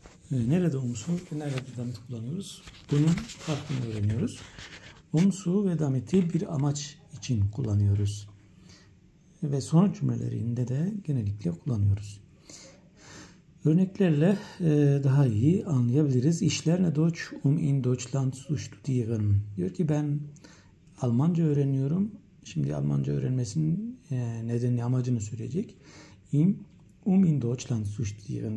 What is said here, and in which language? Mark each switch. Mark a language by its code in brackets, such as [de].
[tr] Nerede umsu ve nerede damit kullanıyoruz? Bunun farkını öğreniyoruz. Umsu ve damit'i bir amaç için kullanıyoruz. Ve sonuç cümlelerinde de genellikle kullanıyoruz. Örneklerle daha iyi anlayabiliriz. [de] Ich lerne Deutsch, in Deutschland zu studieren. [tr] Diyor ki ben Almanca öğreniyorum. Şimdi Almanca öğrenmesinin nedenini, amacını söyleyecek. [de] In Deutschland zu studieren.